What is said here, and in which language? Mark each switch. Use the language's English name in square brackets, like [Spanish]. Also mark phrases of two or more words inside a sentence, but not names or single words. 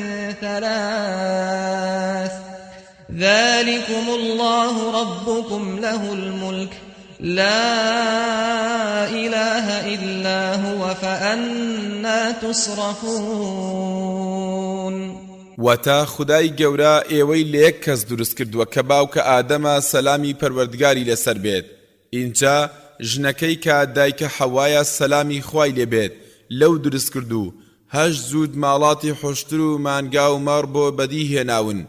[Arabic] 3 ذلكم الله ربكم له الملك لا إله إلا هو فأنا تصرفون. [Central Kurdish] وتا خدای گەورە ئێوەی لە یەک کەس دروست کردووە کە باوکە ئادەمە سەلامی پەروەردگاری لەسەر بێت. اینجا ژنەکەی کە دایکە حەوایە سەلامی خوای لێبێت لەو دروست کردو. هەشت زود ماڵاتی حوشتر و مانگا و مەڕ بۆ بەدی هێناون.